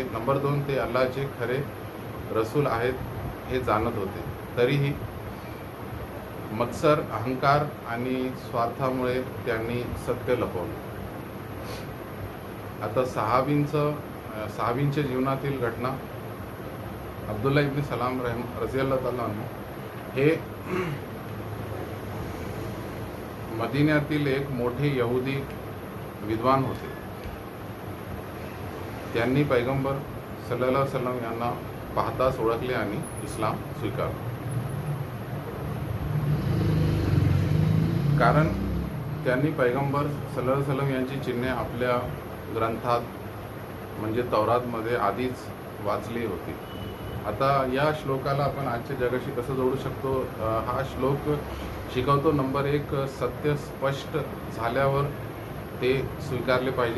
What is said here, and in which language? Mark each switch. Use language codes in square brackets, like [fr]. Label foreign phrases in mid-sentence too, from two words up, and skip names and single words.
[mr] नंबर 2, ते अल्लाहचे खरे रसूल आहेत हे जाणत होते, तरीही मत्सर, अहंकार आणि स्वार्थामुळे त्यांनी सत्य लपवले. आता सहाबींच्या जीवनातील घटना. अब्दुल्ला इब्न सलाम [ar] رضي الله تعالى عنه [mr] हे मदिन्यातील एक मोठे यहुदी विद्वान होते. त्यांनी पैगंबर [ar] صلى الله عليه وسلم [mr] यांना पाहताच ओळखले आणि इस्लाम स्वीकारला. कारण त्यांनी पैगंबर [ar] صلى الله عليه وسلم [mr] यांची चिन्हे आपल्या ग्रंथात म्हणजे तौरातमध्ये आधीच वाचली होती. आता या श्लोकाला आपण आजच्या जगाशी कसं जोडू शकतो? हा श्लोक शिकवतो नंबर 1, सत्य स्पष्ट झाल्यावर ते स्वीकारले पाहिजे.